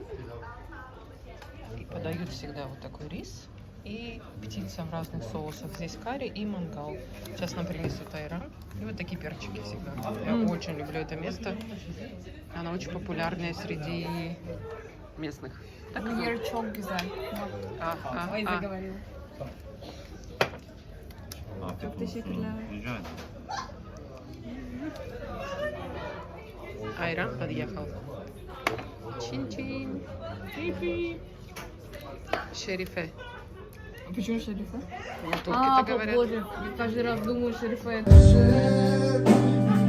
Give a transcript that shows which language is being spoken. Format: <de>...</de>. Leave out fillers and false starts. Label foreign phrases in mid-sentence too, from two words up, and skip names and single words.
<ru>И подают всегда вот такой рис и птица в разных соусах. Здесь карри и мангал. Сейчас нам принесут айран. И вот такие перчики всегда. Я очень люблю это место. Оно очень популярное среди местных. Так,</ru> <tr>Çok güzel. Ay zaговорил. Çok teşekkürler. Rica ederim.</tr> <ru>Айран подъехал. Чин-чин. Шерифе. Почему шерифа? Вот турки-то говорят. Боже, я каждый раз думаю шерифа.</ru>